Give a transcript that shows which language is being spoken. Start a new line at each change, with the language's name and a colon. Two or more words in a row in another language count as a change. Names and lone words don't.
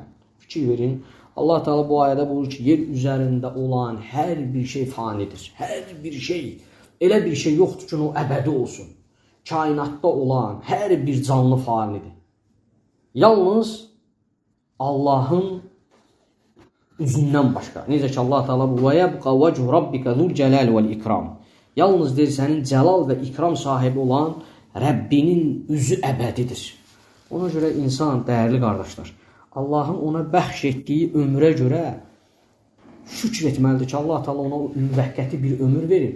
Azerbaijani: Fikir verin, Allah Teala bu ayədə buyurur ki, yer üzərində olan hər bir şey fanidir. Hər bir şey. Elə bir şey yoxdur ki, o əbədi olsun. Kainatda olan hər bir canlı fanidir. Yalnız Allahın üzündən başqa. Necə ki, Allah Teala bu,
Arabic: وَيَبْقَ وَجْهُ رَبِّكَ ذُو الْجَلَالِ وَالْإِكْرَامِ.
Azerbaijani: Yalnız deyir, sənin cəlal və ikram sahibi olan Rəbbinin üzü əbədidir. Ona görə insan, dəyərli qardaşlar, Allahın ona bəxş etdiyi ömrə görə şükür etməlidir ki, Allah Teala ona müvəqqəti bir ömür verir.